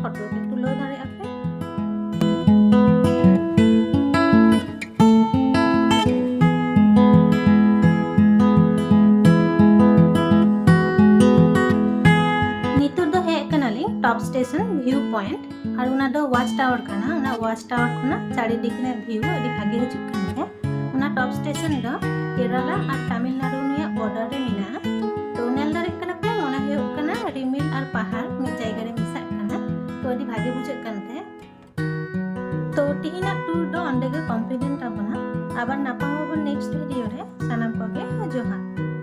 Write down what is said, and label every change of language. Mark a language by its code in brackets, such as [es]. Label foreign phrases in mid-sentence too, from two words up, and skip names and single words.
[sat] ᱯᱮ ᱛᱩᱞᱟᱹᱣ ᱫᱟᱲᱮᱭᱟᱜᱼᱟ ᱯᱮ। नितुर दो हेज कनालिंग [en] top station view point [sat] और उना दो [en] watch tower [sat] कना उना [en] watch tower [sat] खना चारिदिक ने व्यू अडी भागे हिजुग कनते उना [en] top station [sat] दो केरला और तमिलनाडु निया बॉर्डर रे मिना तो नेल दारे कना पे मोना हुयुग कना रिमिल और पहाड़ मिद जायगा रे मिसाग कना तो अडी भागे बुझाग कनते तो तिहिना टूर दो अंडे गे कम्प्लीट एन ताबोना आबार नापामोबो [en] next video [sat] रे सानाम कोगे जोहार।